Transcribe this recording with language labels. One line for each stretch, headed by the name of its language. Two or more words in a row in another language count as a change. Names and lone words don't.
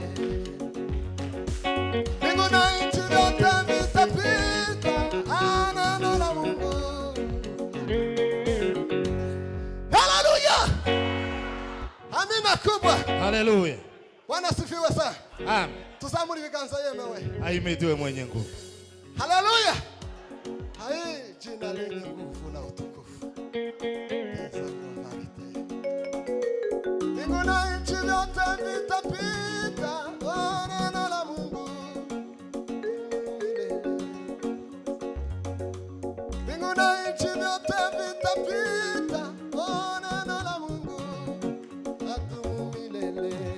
Swahili: Mbingu na nchi vyote vitapita, neno la Mungu. Hallelujah! Amina kubwa. Hallelujah. Bwana asifiwe sana. Amen.
Kinyarwanda: Tuzamuri ibiganza yemewe.
Swahili: Ahimidiwe mwenye nguvu. Hallelujah. Hai jina lenye nguvu na utukufu. Mbingu na nchi vyote vitapita, neno la Mungu. Mbingu na nchi vyote vitapita, neno la Mungu litadumu milele.